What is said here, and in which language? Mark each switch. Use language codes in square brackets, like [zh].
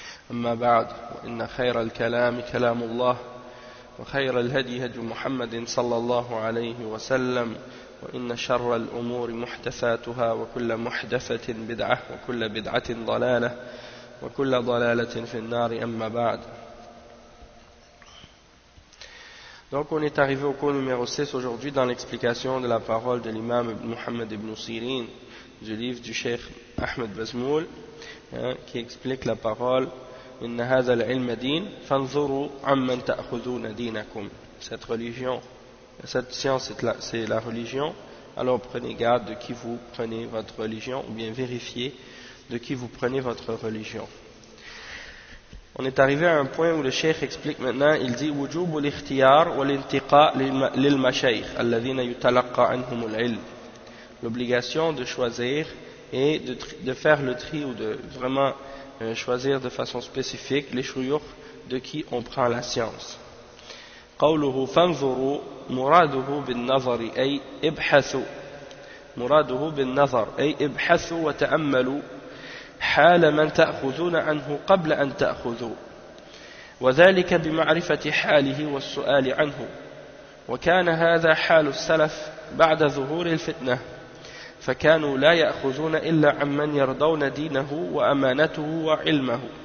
[ar] أما بعد وإن خير الكلام كلام الله وخير الهدي هدي محمد صلى الله عليه وسلم وإن شر الأمور محدثاتها وكل محدثة بدعة وكل بدعة ضلالة وكل ضلالة في النار أما بعد. [fr] Donc on est arrivé au cours numéro 6 aujourd'hui dans l'explication de la parole de l'imam Muhammad ibn Sirin du livre du Cheikh Ahmed Bazmoul qui explique la parole [ar] إن هذا العلم دين فانظروا عمن تأخذون دينكم. [fr] Cette religion, cette science c'est la religion, alors prenez garde de qui vous prenez votre religion ou bien vérifiez de qui vous prenez votre religion. On est arrivé à un point où le cheikh explique maintenant, il dit [ar] وجوب الاختيار والانتقاء للمشايخ الذين يتلقى عنهم العلم. [fr] L'obligation de choisir et de faire le tri ou de vraiment choisir de façon spécifique les shuyukh de qui on prend la science. [ar] قوله فانظروا مراده بالنظر أي ابحثوا مراده بالنظر أي ابحثوا وتأملوا حال من تأخذون عنه قبل أن تأخذوا وذلك بمعرفة حاله والسؤال عنه وكان هذا حال السلف بعد ظهور الفتنة فكانوا لا يأخذون إلا عمن يرضون دينه وأمانته وعلمه.